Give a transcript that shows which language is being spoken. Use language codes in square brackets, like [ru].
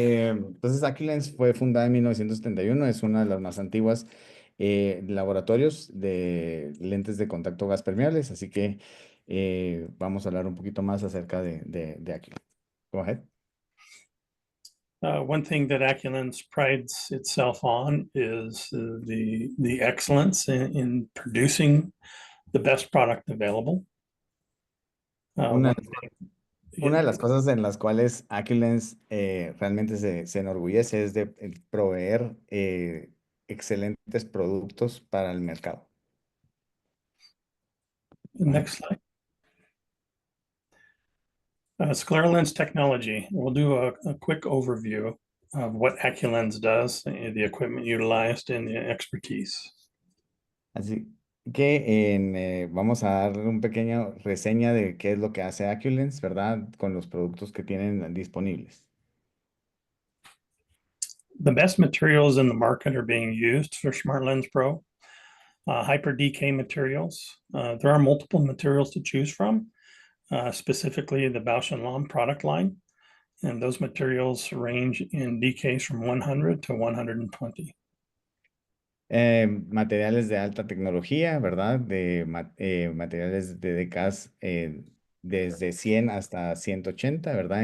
[es] Entonces, AcuLens fue fundada en 1971, es una de las más antiguas laboratorios de lentes de contacto gas permeables, así que vamos a hablar un poquito más acerca de AcuLens. [en] Go ahead. One thing that AcuLens prides itself on is the excellence in producing the best product available. [es] Una de las cosas en las cuales AcuLens realmente se enorgullece es de proveer excelentes productos para el mercado. [en] Next slide. Scleral lens technology. We'll do a quick overview of what AcuLens does, the equipment utilized, and the expertise. [es] Así que vamos a dar un pequeño reseña de qué es lo que hace AcuLens, ¿verdad? Con los productos que tienen disponibles. [en] The best materials in the market are being used for SmartLens Pro. Hyper DK materials. There are multiple materials to choose from, specifically the Bausch & Lomb product line. And those materials range in DKs from 100 to 120. [es] Materiales de alta tecnología, ¿verdad? Materiales de DKs desde 100 hasta 180, ¿verdad?